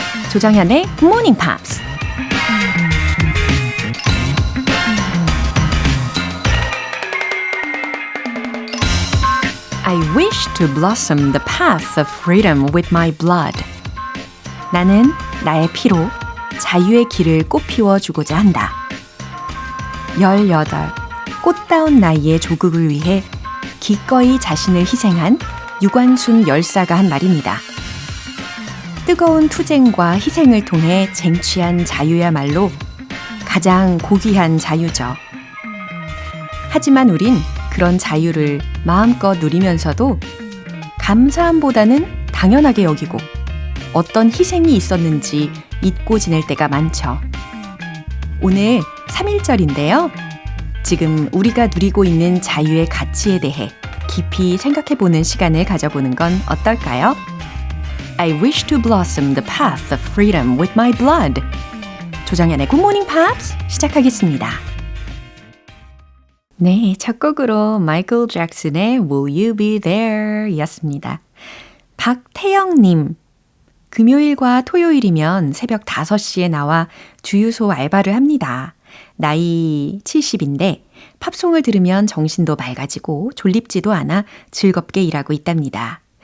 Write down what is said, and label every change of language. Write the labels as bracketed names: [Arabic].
[Korean] 조정현의 Good Morning Pops. [English] I wish to blossom the path of freedom with my blood. [Korean] 나는 나의 피로 자유의 길을 꽃피워주고자 한다. 18, 꽃다운 나이의 조국을 위해 기꺼이 자신을 희생한 유관순 열사가 한 말입니다. 뜨거운 투쟁과 희생을 통해 쟁취한 자유야말로 가장 고귀한 자유죠. 하지만 우린 그런 자유를 마음껏 누리면서도 감사함보다는 당연하게 여기고 어떤 희생이 있었는지 잊고 지낼 때가 많죠. 오늘 3.1절인데요. 지금 우리가 누리고 있는 자유의 가치에 대해 깊이 생각해보는 시간을 가져보는 건 어떨까요? [English] I wish to blossom the path of freedom with my blood. [Korean] 조정연의 Good Morning Pops 시작하겠습니다. 네, 첫 곡으로 마이클 잭슨의 Will You Be There 였습니다. 박태영님, 금요일과 토요일이면 새벽 5시에 나와 주유소 알바를 합니다. 나이 70인데 팝송을 들으면 정신도 맑아지고 졸립지도 않아 즐겁게 일하고 있답니다.